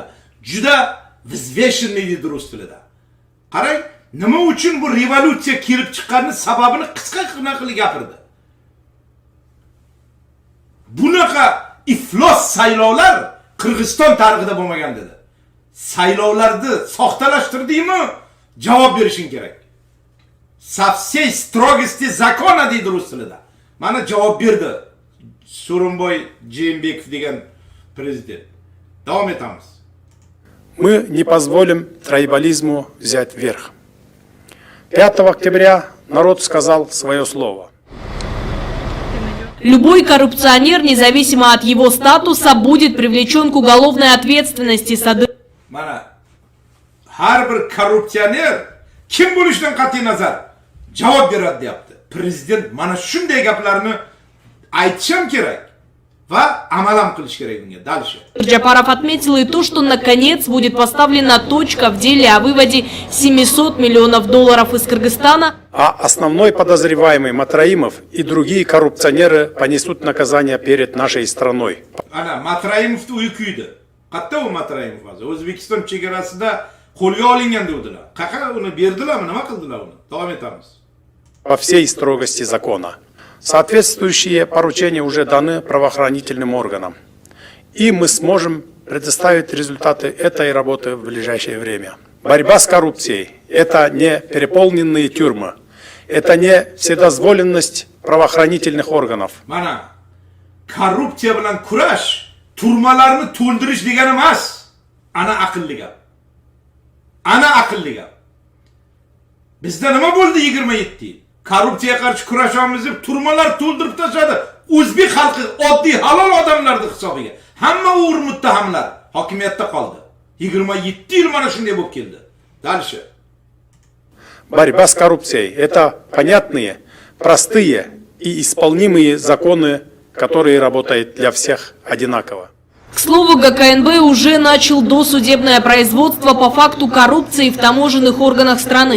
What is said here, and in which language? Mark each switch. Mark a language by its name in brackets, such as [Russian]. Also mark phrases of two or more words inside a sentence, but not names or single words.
[Uzbek] Juda vizveshinli edi rus tilida. Qarang, nima uchun bu revolyutsiya kelib chiqqani sababini qisqa qilib gapirdi. Bunaqa iflos saylovlar Qirg'iziston tarixida bo'lmagan dedi. Saylovlarni soxtalashtirdingmi? Javob berishing kerak. [Russian] Со всей строгости закона [Uzbek] deydi rus tilida. Mana javob berdi So'rinboy Jeenbekov degan prezident. Davom etamiz. [Russian] Мы не позволим трайбализму взять верх. 5 октября народ сказал свое слово. Любой коррупционер, независимо от его статуса, будет привлечен к уголовной ответственности. [Uzbek] Mana har bir korrupsioner kim bo'lishidan qat'iy nazar javob beradi deyapti. Prezident mana shunday gaplarni aytishim kerak va amal ham qilish kerak bunga. [Russian] Дальше. Джапаров отметил и то, что наконец будет поставлена точка в деле о выводе $700 миллионов из Кыргызстана. А основной подозреваемый Матраимов и другие коррупционеры понесут наказание перед нашей страной. [Uzbek] Ana Matraimovni uyi kuydi. Qayerda u Matraimov hozir? O'zbekiston chegarasida qo'lga olingan dedilar. Qaqa uni berdilarmi? Nima qildilar uni? Davom etamiz. [Russian] По всей строгости закона. Соответствующие поручения уже даны правоохранительным органам. И мы сможем предоставить результаты этой работы в ближайшее время. Борьба с коррупцией – это не переполненные тюрьмы. Это не вседозволенность правоохранительных органов. [Uzbek] Mana korrupsiya bilan kurash turmalarni to'ldirish degani emas. Ana aqlli gap. Ana aqlli gap. Bizda nima bo'ldi 27 yil? Korrupsiyaga qarshi kurashamiz deb turmalar to'ldirib tashladi. O'zbek xalqi oddiy halol odamlarning hisobiga. Hamma o'g'ri muttahamlar hokimiyatda qoldi. 27 yil mana shunday bo'lib keldi. [Russian] Дальше. Борьба с коррупцией – это понятные, простые и исполнимые законы, которые работают для всех одинаково. К слову, ГКНБ уже начал досудебное производство по факту коррупции в таможенных органах страны.